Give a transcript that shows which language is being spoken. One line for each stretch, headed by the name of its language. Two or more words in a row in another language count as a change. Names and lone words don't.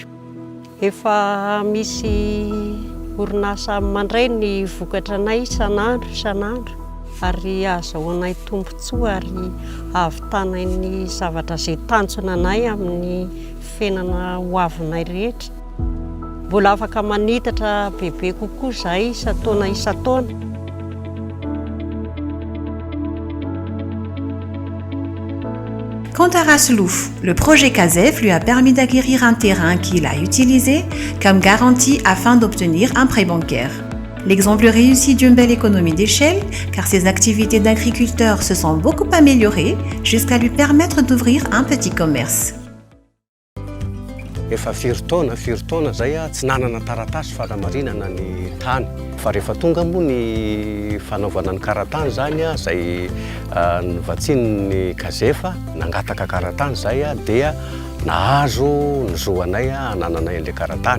Malagasy: Efa misy orinasa mandray ny vokatranay isan'andro ary azahoanay tombontsoa ary ahavitanay ny zavatra izay tanjonanay amin'ny fiainana hoavinay rehetra. Mbola afaka manitatra bebe kokoa zahay isan-taona.
French: Quant à Raslouf, le projet CASEF lui a permis d'acquérir un terrain qu'il a utilisé comme garantie afin d'obtenir un prêt bancaire. L'exemple réussi d'une belle économie d'échelle, car ses activités d'agriculteur se sont beaucoup améliorées jusqu'à lui permettre d'ouvrir un petit commerce.
Malagasy: Efa firy taona zay tsy nanana taratasy fanamarinana ny tany. Fa rehefa tonga moa ny fanaovana ny karatany zany zay nivatsian'ny kazefa nangataka karatany zay dia nahazo ny zoanay hanananay an'ilay karatany.